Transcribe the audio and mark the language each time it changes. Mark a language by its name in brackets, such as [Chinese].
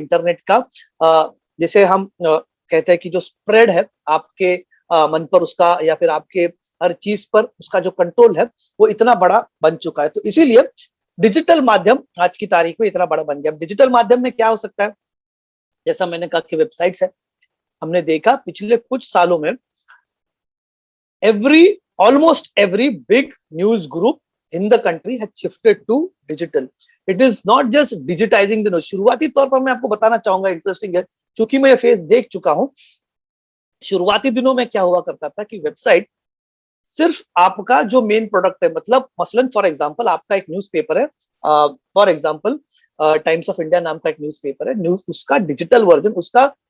[Hindi] इसलिए इंटरनेट का जैसे हम कहते हैं कि जो स्प्रेड है आपके मन पर उसका, या फिर आपके हर चीज पर उसका जो कंट्रोल है वो इतना बड़ा बन चुका है। तो इसीलिए डिजिटल माध्यम आज की तारीख में इतना बड़ा बन गया। डिजिटल माध्यम में क्या हो सकता है, जैसा मैंने कहा कि वेबसाइट्स है। हमने देखा पिछले कुछ सालों में [English] almost every big news group in the country has shifted to digital. It is not just digitizing the news. [Hindi] शुरुआती तौर पर मैं आपको बताना चाहूंगा, इंटरेस्टिंग है, क्योंकि मैं ये फेस देख चुका हूं। शुरुआती दिनों में क्या हुआ करता था कि वेबसाइट सिर्फ आपका जो मेन प्रोडक्ट है, मतलब मसलन फॉर एग्जांपल आपका एक न्यूज़पेपर है, for example times of India नाम का एक न्यूज़पेपर है, न्यूज उसका डिजिटल वर्जन, उसका